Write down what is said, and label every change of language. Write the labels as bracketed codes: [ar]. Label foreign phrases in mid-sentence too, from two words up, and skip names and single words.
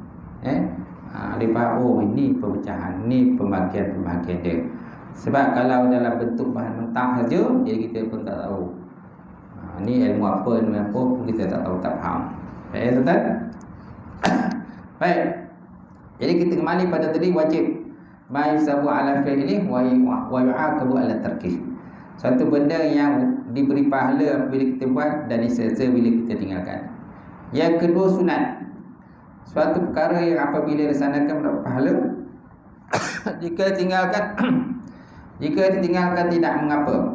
[ms] Dia faham, oh ini pemecahan, ini pembagian-pembagian dia. Sebab kalau dalam bentuk bahan mentah saja, jadi kita pun tak tahu ini ilmu apa pun kita tak tahu, tak faham. Baik tuan-tuan. Baik. Jadi kita kembali pada tadi wajib [ar] ما يثاب على فعله و يعاقب على تركه. [ms] Satu benda yang diberi pahala apabila kita buat dan diseksa bila kita tinggalkan. Yang kedua sunat. Suatu perkara yang apabila dilaksanakan mendapat pahala, jika ditinggalkan tidak mengapa.